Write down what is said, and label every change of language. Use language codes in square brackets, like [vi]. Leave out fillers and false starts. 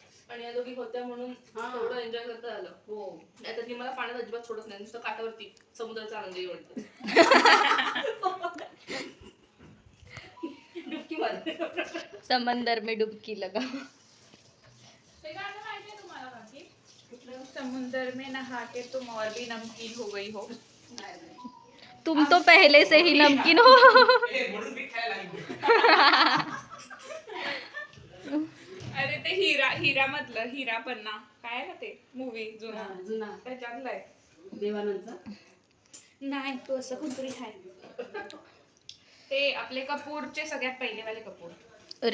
[mr] आणि या दोघी होत्या म्हणून थोडं एन्जॉय करता आलं. हो. नाहीतर ती मला पाण्यात अजिबात सोडत नाही. नुसतं काठावरती समुद्राचा आनंद वाटतं. डुबकी मार. [hi] समंदर में डुबकी लगा. [mr] ते गाणं माहितीये तुम्हाला बाकी? [hi] समुंदर में नहा के तुम और भी नमकीन हो गई हो. तुम तो पहले से ही नमकीन हो. [mr] अरे ते हिरा मधलं हिरा पन्ना काय आहे ना ते मूवी जुना जुना त्याच्यातलं आहे. देवानंदचा. नाही तो असं कुठतरी आहे. ते आपले कपूरचे सगळ्यात पहिलेवाले कपूर